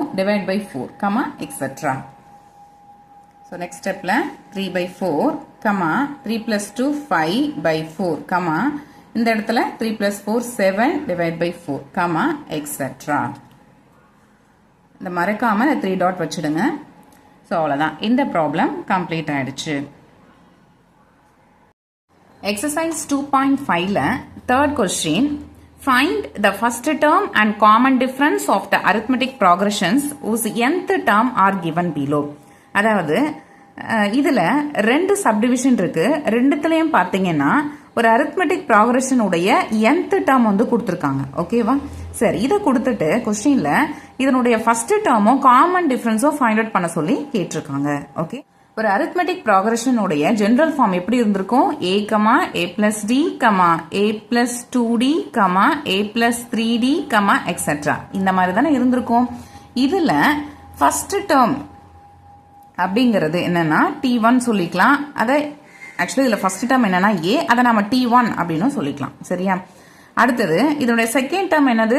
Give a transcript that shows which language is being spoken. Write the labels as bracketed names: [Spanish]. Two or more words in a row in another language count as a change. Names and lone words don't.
[English] divide by 4, etcetera. So next step 3/4, 3 plus 2 5/4, [Tamil] இந்த இடத்துல [English] 3 plus 4 7 divide by 4, etcetera. [Tamil] இந்த மறக்காமல் 3 டாட் வச்சுடுங்க. ஸோ அவ்வளோதான். இந்த [English] problem complete [Tamil] ஆயிடுச்சு. [English] exercise 2.5 third question, find the first term and common difference of the arithmetic progressions whose nth term are given below. [Tamil] அதாவது இதில் 2 சப்டிவிஷன் இருக்கு. ரெண்டுத்துலையும் பார்த்தீங்கன்னா ஒரு [English] arithmetic progression [Tamil] உடைய [English] nth term [Tamil] வந்து கொடுத்துருக்காங்க. ஓகேவா? சரி, இதை கொடுத்துட்டு கொஸ்டின்ல இதனுடைய [English] first term common difference find out [Tamil] பண்ண சொல்லி கேட்டிருக்காங்க. ஓகே. ஒரு [English] arithmetic progression [Tamil] உடைய [English] general form [Tamil] எப்படி இருந்திருக்கும்? [English] A, A plus D, A plus 2D, A plus 3D, எக்ஸெட்ரா. [Tamil] இந்த மாதிரி தானே இருந்திருக்கும். இதில் [English] first term [Tamil] அப்படிங்கிறது என்னன்னா T1 சொல்லிக்கலாம். அதை ஆக்சுவலி இதில் [English] first term [Tamil] என்னன்னா A, அதை நம்ம T1 அப்படின்னு சொல்லிக்கலாம். சரியா? அடுத்தது இதனுடைய [English] second term [Tamil] என்னது?